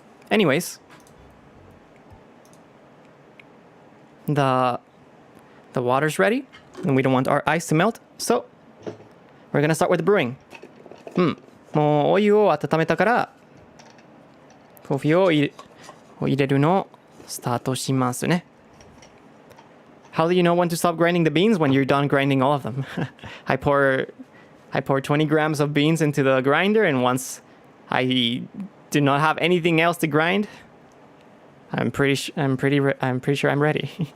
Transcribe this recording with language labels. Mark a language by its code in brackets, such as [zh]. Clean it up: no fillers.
[en] Anyways, the water's ready, and we don't want our ice to melt, so we're gonna start with the brewing. [ja] もうお湯を温めたからコーヒーを入れるのをスタートしますね。 [en] How do you know when to stop grinding the beans? When you're done grinding all of them. I pour 20 grams of beans into the grinder, and once I do not have anything else to grind, I'm pretty sure I'm ready.